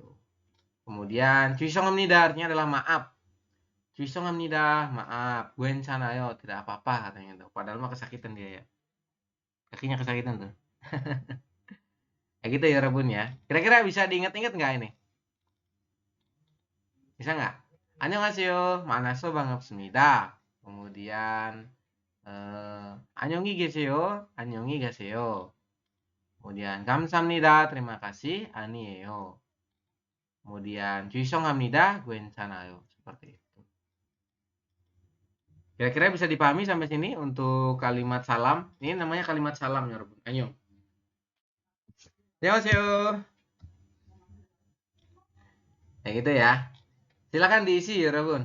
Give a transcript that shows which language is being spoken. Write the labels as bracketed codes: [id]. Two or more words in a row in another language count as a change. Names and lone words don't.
[id] Kemudian 죄송합니다 artinya adalah maaf. 죄송합니다, maaf. 괜찮아요, tidak apa-apa katanya tuh. Padahal mah kesakitan dia ya. Kakinya kesakitan tuh. Kayak gitu ya Rebun ya. Kira-kira bisa diingat-ingat nggak ini? Bisa nggak? [ko] 안녕하세요. 만나서 반갑습니다. Kemudian 안녕히 계세요. 안녕히 가세요. [id] Kemudian 감사합니다. terima kasih. [ko] 아니에요. Kemudian 죄송합니다. 괜찮아요. [id] Seperti itu. Kira-kira bisa dipahami sampai sini untuk kalimat salam. Ini namanya kalimat salam ya Rebun. Ayo. 안녕하세요. Kayak gitu ya. Silakan diisi ya Rebun.